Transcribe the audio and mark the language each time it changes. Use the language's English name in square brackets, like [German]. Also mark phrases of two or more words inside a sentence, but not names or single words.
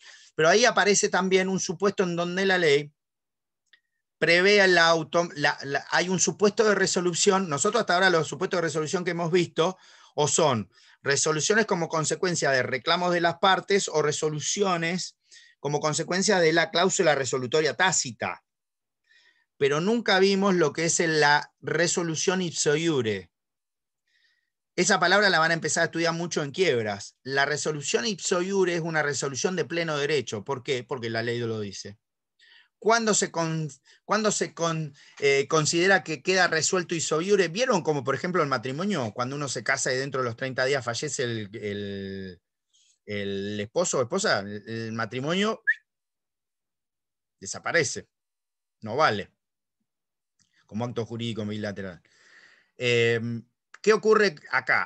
[Spanish] Pero ahí aparece también un supuesto en donde la ley prevé hay un supuesto de resolución. Nosotros hasta ahora los supuestos de resolución que hemos visto o son resoluciones como consecuencia de reclamos de las partes o resoluciones como consecuencia de la cláusula resolutoria tácita. Pero nunca vimos lo que es la resolución [Latin] ipso iure. [Spanish] Esa palabra la van a empezar a estudiar mucho en quiebras. La resolución [Latin] ipso iure [Spanish] es una resolución de pleno derecho. ¿Por qué? Porque la ley lo dice. ¿Cuándo se considera que queda resuelto [Latin] ipso iure? [Spanish] ¿Vieron como, por ejemplo, el matrimonio? Cuando uno se casa y dentro de los 30 días fallece el esposo o esposa, el matrimonio desaparece. No vale. Como acto jurídico bilateral. ¿Qué ocurre acá?